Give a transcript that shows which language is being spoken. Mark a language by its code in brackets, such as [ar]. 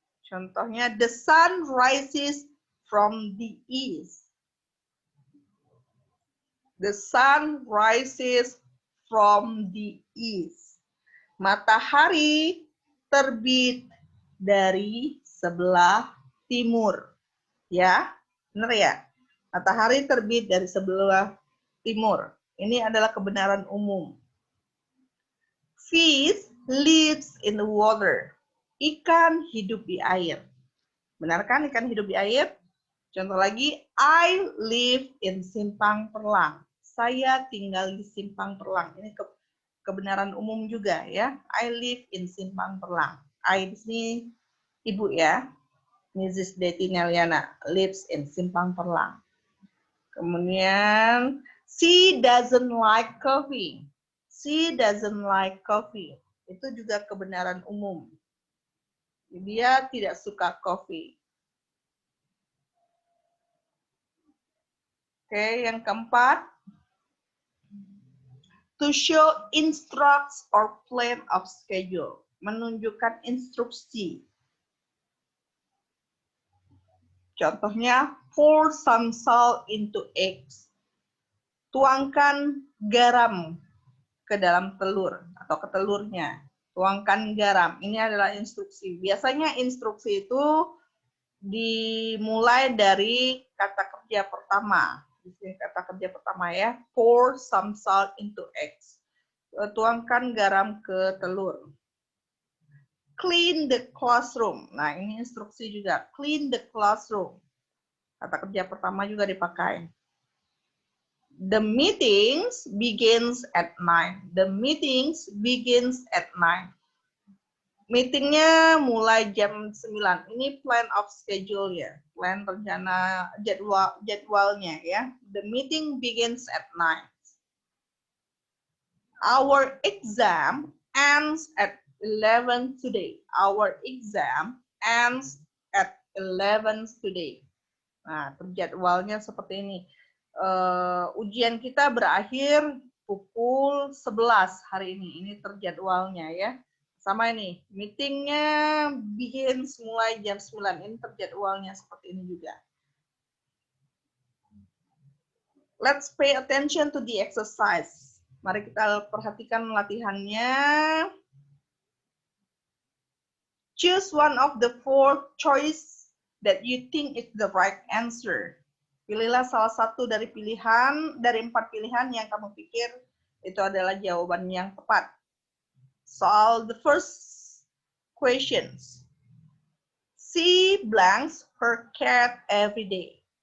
[id] Contohnya, [en] the sun rises from the east. The sun rises from the east. [id] Matahari terbit dari sebelah timur. Ya, benar ya? Matahari terbit dari sebelah timur. Ini adalah kebenaran umum. [en] Fish lives in the water. [id] Ikan hidup di air. Benar kan ikan hidup di air? Contoh lagi, [en] I live in Simpang Perlang. [id] Saya tinggal di Simpang Perlang. Ini kebenaran umum juga ya. [en] I live in Simpang Perlang. I [id] di sini ibu ya. [en] Mrs. Deti Neliana lives in Simpang Perlang. [id] Kemudian, [en] she doesn't like coffee. She doesn't like coffee. [id] Itu juga kebenaran umum. Dia tidak suka kopi. Oke, yang keempat. [en] To show instructs or plan of schedule. [id] Menunjukkan instruksi. [en] Contohnya, pour some salt into eggs. [id] Tuangkan garam ke dalam telur atau ke telurnya. Tuangkan garam. Ini adalah instruksi. Biasanya instruksi itu dimulai dari kata kerja pertama. Di sini kata kerja pertama ya. [en] Pour some salt into eggs. [id] Tuangkan garam ke telur. [en] Clean the classroom. [id] Nah, ini instruksi juga. [en] Clean the classroom. [id] Kata kerja pertama juga dipakai. [en] The meetings begins at 9. The meetings begins at 9. [id] Meetingnya mulai jam 9. Ini [en] plan of schedule [id] ya. [en] Plan [id] rencana jadwalnya ya. [en] The meeting begins at 9. Our exam ends at 11 today. Our exam ends at 11 today. [id] Nah, terjadwalnya seperti ini. Ujian kita berakhir pukul 11 hari ini. Ini terjadwalnya ya. Sama ini, meetingnya [en] begins [id] mulai jam 9. Ini terjadwalnya seperti ini juga. [en] Let's pay attention to the exercise. [id] Mari kita perhatikan latihannya. [en] Choose one of the four choice that you think is the right answer. [id] Pilihlah salah satu dari 4 pilihan yang kamu pikir itu adalah jawaban yang tepat. [en] Solve the first questions. She blanks her cat every day.